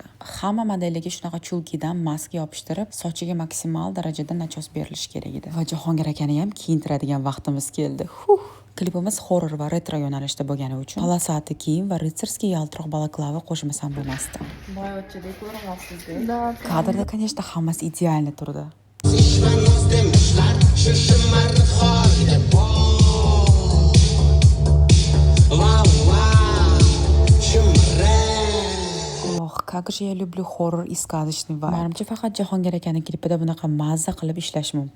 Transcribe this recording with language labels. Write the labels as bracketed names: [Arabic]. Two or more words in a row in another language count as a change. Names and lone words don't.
[Uzbek] Hamma modellarga shunaqa chulkidan maska yopishtirib, sochiga maksimal darajada nachos berilishi kerak edi. Va Jahongir akani ham kiyintiradigan vaqtimiz keldi. Klipimiz horror va retro yo'nalishda bo'lgani uchun polosati kiyim va ritsarskiy yaltiroq balaklava qo'shmasam bo'lmasdi. Boyotchadek ko'ryapsizda. Kadrda, конечно, hammasi idealni turdi. [Russian] Как же я люблю хоррор и сказочный vibe. [Uzbek] Menimcha faqat Jahongir akaning klipida bunaqa mazza qilib ishlash mumkin.